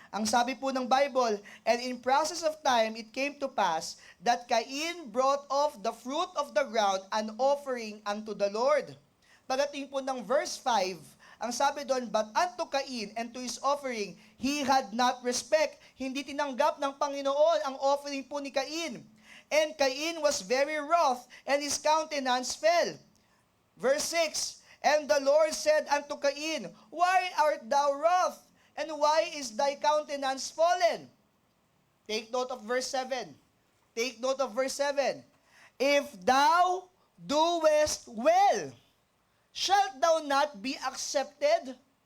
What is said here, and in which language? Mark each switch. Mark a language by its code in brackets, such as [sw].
[tl] Ang sabi po ng [en] Bible, and in process of time, it came to pass that Cain brought off the fruit of the ground an offering unto the Lord. [tl] Pagdating po ng verse 5, ang sabi doon, [en] but unto Cain and to his offering, he had not respect. [tl] Hindi tinanggap ng Panginoon ang offering po ni Cain. [en] And Cain was very wroth, and his countenance fell. Verse 6, and the Lord said unto Cain, why art thou wroth? And why is thy countenance fallen? Take note of verse 7. Take note of verse 7. If thou doest well, shalt thou not be accepted?